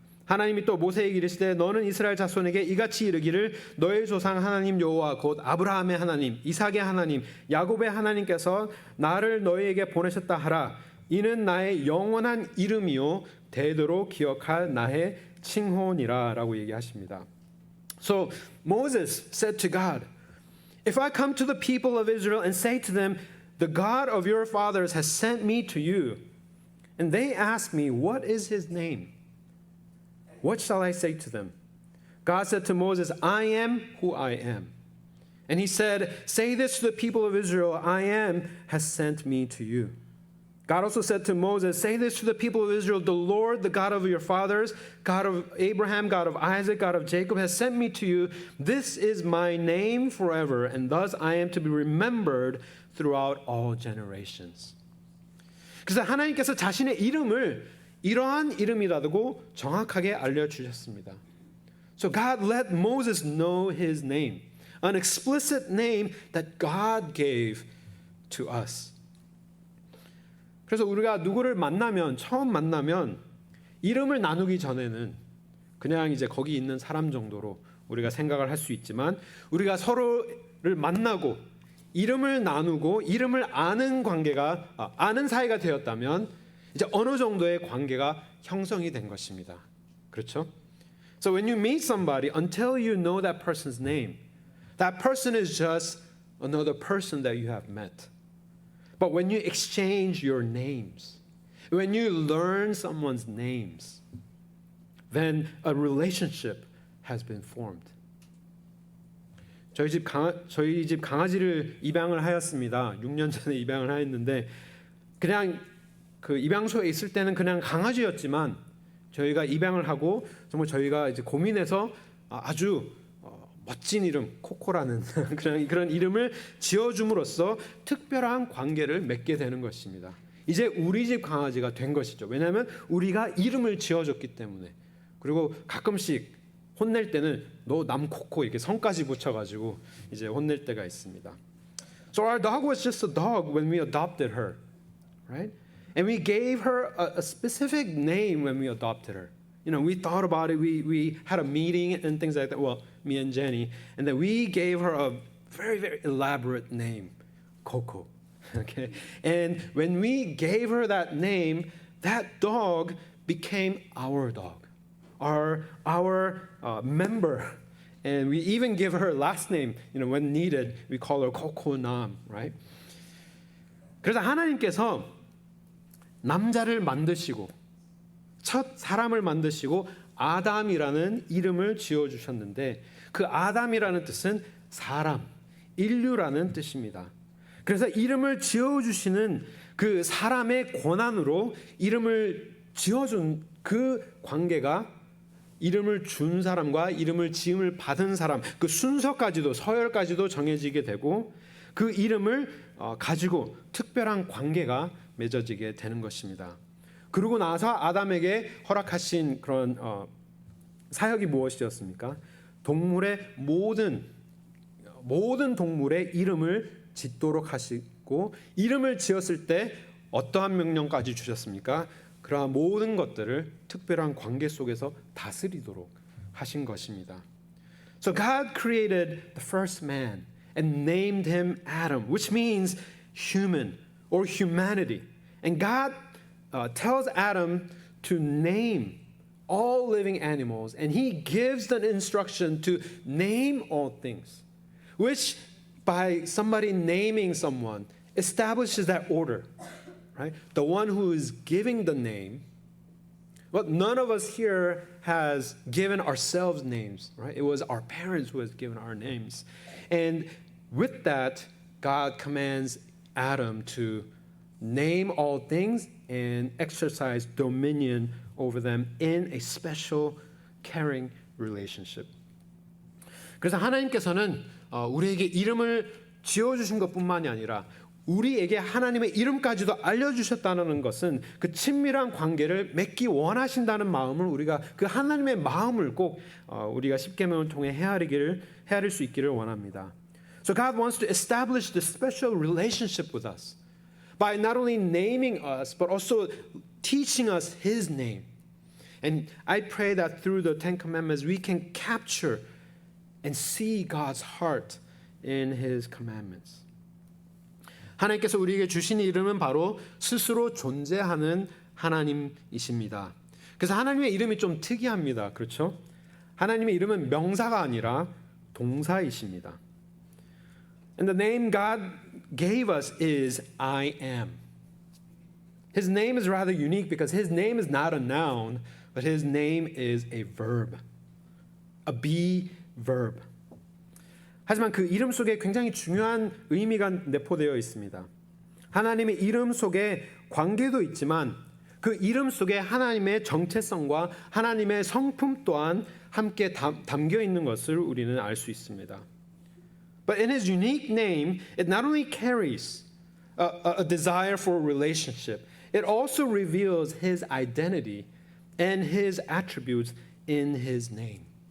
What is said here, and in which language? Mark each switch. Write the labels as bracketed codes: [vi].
[ko] 하나님이 또 모세에게 이르시되 너는 이스라엘 자손에게 이같이 이르기를 너의 조상 하나님 여호와 곧 아브라함의 하나님 이삭의 하나님 야곱의 하나님께서 나를 너희에게 보내셨다 하라. 이는 나의 영원한 이름이요 대대로 기억할 나의 칭호니라 라고 얘기하십니다. [en] So Moses said to God, if I come to the people of Israel and say to them, the God of your fathers has sent me to you, and they ask me, what is his name? What shall I say to them? God said to Moses, I am who I am. And he said, say this to the people of Israel, I am has sent me to you. God also said to Moses, say this to the people of Israel, the Lord, the God of your fathers, God of Abraham, God of Isaac, God of Jacob, has sent me to you. This is my name forever, and thus I am to be remembered throughout all generations. [ko] 그래서 하나님께서 자신의 이름을 이러한 이름이라고 정확하게 알려주셨습니다. [en] So God let Moses know his name, an explicit name that God gave to us. [ko] 그래서 우리가 누구를 처음 만나면 이름을 나누기 전에는 그냥 이제 거기 있는 사람 정도로 우리가 생각을 할 수 있지만 우리가 서로를 만나고 이름을 나누고 이름을 아는 아는 사이가 되었다면 이제 어느 정도의 관계가 형성이 된 것입니다. 그렇죠? [en] So when you meet somebody, until you know that person's name, that person is just another person that you have met. But when you exchange your names, when you learn someone's names, then a relationship has been formed. [ko] 저희 집 강아지를 입양을 하였습니다. 6년 전에 입양을 하였는데 그냥 그 입양소에 있을 때는 그냥 강아지였지만 저희가 입양을 하고 정말 저희가 이제 고민해서 아주 멋진 이름 코코라는 그런 이름을 지어줌으로써 특별한 관계를 맺게 되는 것입니다. 이제 우리 집 강아지가 된 것이죠. 왜냐하면 우리가 이름을 지어줬기 때문에. 그리고 가끔씩 혼낼 때는 너 남코코 이렇게 성까지 붙여가지고 이제 혼낼 때가 있습니다. [en] So our dog was just a dog when we adopted her, right? And we gave her a specific name when we adopted her. You know, we thought about it. We had a meeting and things like that. Well, me and Jenny, and then we gave her a very, very elaborate name, Coco. Okay, and when we gave her that name, that dog became our dog, our member. And we even give her last name. You know, when needed, we call her Coco Nam, right? [ko] 그래서 하나님께서 남자를 만드시고 첫 사람을 만드시고 아담이라는 이름을 지어주셨는데 그 아담이라는 뜻은 사람, 인류라는 뜻입니다. 그래서 이름을 지어주시는 그 사람의 권한으로 이름을 지어준 그 관계가 이름을 준 사람과 이름을 지음을 받은 사람 그 순서까지도 서열까지도 정해지게 되고 그 이름을 가지고 특별한 관계가 맺어지게 되는 것입니다. 그러고 나서 아담에게 허락하신 그런 사역이 무엇이었습니까? 동물의 모든 동물의 이름을 짓도록 하시고 이름을 지었을 때 어떠한 명령까지 주셨습니까? 그러한 모든 것들을 특별한 관계 속에서 다스리도록 하신 것입니다. [en] So God created the first man and named him Adam, which means human or humanity. And God tells Adam to name all living animals, and he gives the instruction to name all things, which by somebody naming someone establishes that order, right? The one who is giving the name. Well, none of us here has given ourselves names, right? It was our parents who has given our names. And with that, God commands Adam to name all things and exercise dominion over them in a special caring relationship. [ko] 그래서 하나님께서는 우리에게 이름을 지어주신 것뿐만이 아니라 우리에게 하나님의 이름까지도 알려주셨다는 것은 그 친밀한 관계를 맺기 원하신다는 마음을 우리가 그 하나님의 마음을 꼭 우리가 십계명을 통해 헤아릴 수 있기를 원합니다. [en] So God wants to establish this special relationship with us by not only naming us but also teaching us His name. And I pray that through the Ten Commandments we can capture and see God's heart in His commandments. [ko] 하나님께서 우리에게 주신 이름은 바로 스스로 존재하는 하나님이십니다. 그래서 하나님의 이름이 좀 특이합니다. 그렇죠? 하나님의 이름은 명사가 아니라 동사이십니다. [en] And the name God gave us is I am. His name is rather unique because His name is not a noun, but His name is a verb, a be verb. [ko] 하지만 그 이름 속에 굉장히 중요한 의미가 내포되어 있습니다. 하나님의 이름 속에 관계도 있지만 그 이름 속에 하나님의 정체성과 하나님의 성품 또한 함께 담겨 있는 것을 우리는 알 수 있습니다. [en] But in His unique name, it not only carries a desire for a relationship, it also reveals His identity and His attributes in His name.